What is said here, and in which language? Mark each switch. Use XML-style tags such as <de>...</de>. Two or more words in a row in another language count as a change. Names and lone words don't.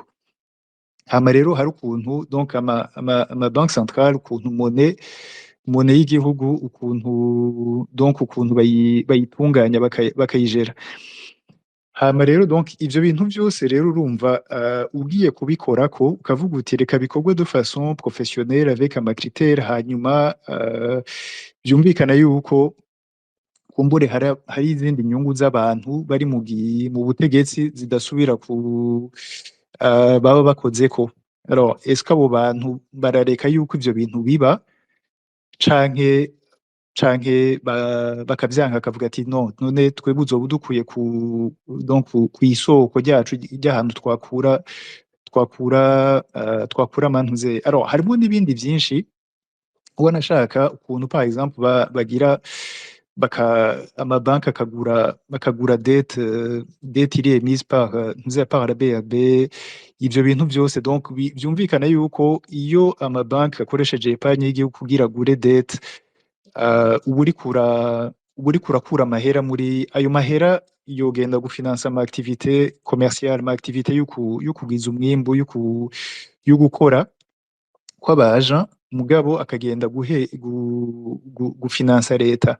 <rn>Hama rero hari ukuntu donc ama banque centrale, ukuntu monnaie y'igihugu, ukuntu donc ukuntu bayitunganya bakayijera. Hama rero donc ivyo bintu vyose rero urumva ugiye kubikorako ukavuga uti reka bikorwe</rn> <fr>de façon professionnelle avec</fr> <rn>ama critères, hanyuma vyumvikana yuko kumbure hari izindi nyungu z'abantu bari mu butegetsi zidasubira baba bakozeko.</rn> <fr>Alors est-ce que</fr> <rn>abo bantu barareka yuko ivyo bintu biba canke bakavyanka akavuga ati no, none twebwe uzoba udukwiye donc kw'isoko ryacu ry'ahantu twakura amantuze. Alors harimo n'ibindi vyinshi ubona ashaka ukuntu</rn> <fr>par exemple</fr> <rn>bagira amabanki bakagura dette iri emise</rn> <fr>par la BRD.</fr> <rn>Ivyo bintu vyose donc vyumvikana yuko iyo amabanki akoresheje epargne y'igihugu kugira agure dette, uba uriko urakura amahera muri ayo mahera yogenda gufinansa ama</rn> <fr>activité commerciale,</fr> <rn>ama activité yo kugwiza umwimbu, yo gukora kw'abaja, mugabo akagenda gufinansa leta.</rn>